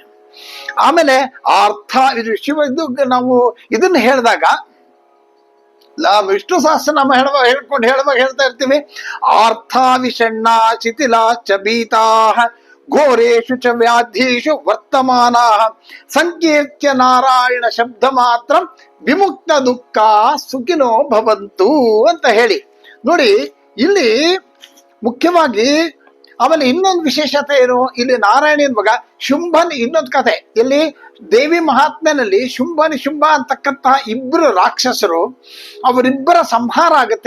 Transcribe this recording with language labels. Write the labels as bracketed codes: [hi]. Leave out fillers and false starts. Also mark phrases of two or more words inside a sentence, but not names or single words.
[kn] ಆಮೇಲೆ ಅರ್ಥ ಇದು ಶಿವ, ಇದು ನಾವು ಇದನ್ನ ಹೇಳಿದಾಗ ವಿಷ್ಣು ಸಹಸ್ರನಾಮ ಹೇಳುವಾಗ ಹೇಳ್ತಾ ಇರ್ತೀವಿ, [sa] ಆರ್ಥ ವಿಷಣ್ಣ ಶಿಥಿಲಾ ಚ ಭೀತಾ ಘೋರೇಶು ಚ ವ್ಯಾಧೀಶು ವರ್ತಮಾನ ಸಂಕೀರ್ತ್ಯ ನಾರಾಯಣ ಶಬ್ದ ಮಾತ್ರ ವಿಮುಕ್ತ ದುಃಖ ಸುಖಿನೋ ಭವಂತು [kn] ಅಂತ ಹೇಳಿ ನೋಡಿ. ಇಲ್ಲಿ ಮುಖ್ಯವಾಗಿ ಆಮೇಲೆ ಇನ್ನೊಂದು ವಿಶೇಷತೆ ಏನು, ಇಲ್ಲಿ ನಾರಾಯಣಿಯನ್ ಮಗ ಶುಂಭನ್, ಇನ್ನೊಂದು ಕಥೆ ಇಲ್ಲಿ ದೇವಿ ಮಹಾತ್ಮೆನಲ್ಲಿ ಶುಂಭ ನಿಶುಂಭ ಅಂತಕ್ಕಂತಹ ಇಬ್ಬರು ರಾಕ್ಷಸರು, ಅವರಿಬ್ಬರ ಸಂಹಾರ ಆಗುತ್ತೆ.